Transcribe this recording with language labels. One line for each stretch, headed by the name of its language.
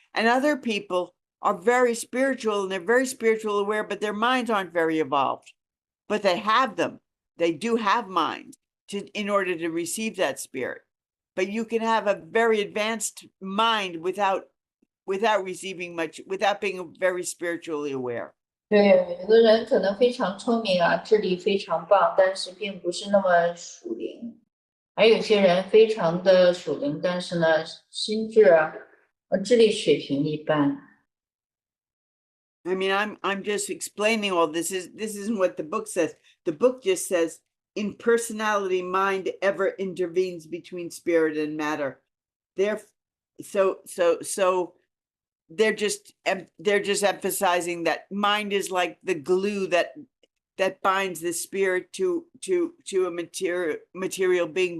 English: And other people are very spiritual and they're very spiritual aware, but their minds aren't very evolved, but they have them. They do have minds in order to receive that spirit. But you can have a very advanced mind without receiving much, without being very spiritually aware.
Chinese: 对，有的人可能非常聪明啊，智力非常棒，但是并不是那么属灵。还有些人非常的属灵，但是呢，心智智力水平一般。
English: I mean, I'm just explaining all this. This isn't what the book says. The book just says impersonality mind ever intervenes between spirit and matter. So they're just emphasizing that mind is like the glue that binds the spirit to a material being.